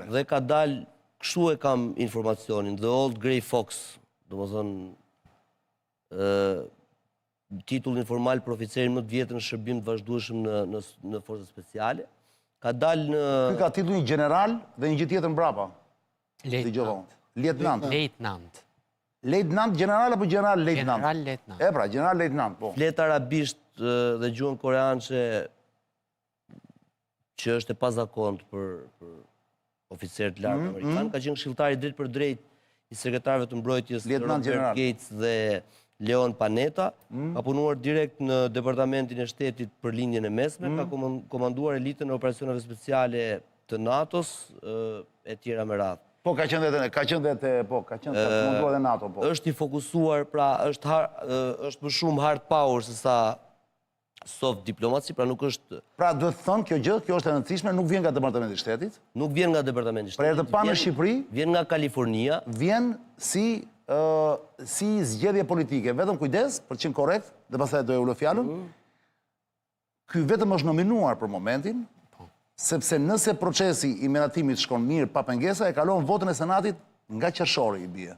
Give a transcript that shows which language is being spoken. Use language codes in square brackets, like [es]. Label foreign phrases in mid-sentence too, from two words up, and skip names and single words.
[sq] Dhe ka dalë, kështu e kam informacionin, The Old Grey Fox, do më thonë, titull informal për oficerin më të vjetër në shërbim të vazhdueshëm në Forcat Speciale. Ka dalë në... Ky ka titullin general dhe një gjë tjetër mbrapa. Lieutenant. [en] Lieutenant general apo general lieutenant? General lieutenant. [sq] E pra, [en] general lieutenant, [sq] po. Flet arabisht dhe gjuhën koreançe që është e pazakont për oficerët lartë amerikanë. Ka qenë këshilltar I drejt për drejt I sekretarëve të mbrojtjes Robert Gates dhe Leon Panetta. Ka punuar direkt në Departamentin e Shtetit për lindjen e mesme. Ka komanduar elitën e operacioneve speciale të NATO-s e tjera me radhë. Po, ka qenë dhe komanduar dhe NATO, po. Është I fokusuar, pra, është më shumë [en] hard power [sq] se sa [en] soft diplomacy, [sq] pra nuk është... Pra, duhet të thonë, kjo është e rëndësishme, nuk vjen nga Departamenti I Shtetit? Nuk vjen nga Departamenti I Shtetit. Pra, herë të parë në Shqipëri? Vjen nga Kalifornia. Vjen si zgjedhje politike. Vetëm kujdes, për të qenë korrekt, dhe pastaj do e ulë fjalën. Ky vetëm është nominuar për momentin, sepse nëse procesi I menatimit shkon mirë pa pengesa, e kalon votën e Senatit nga qershori I bie.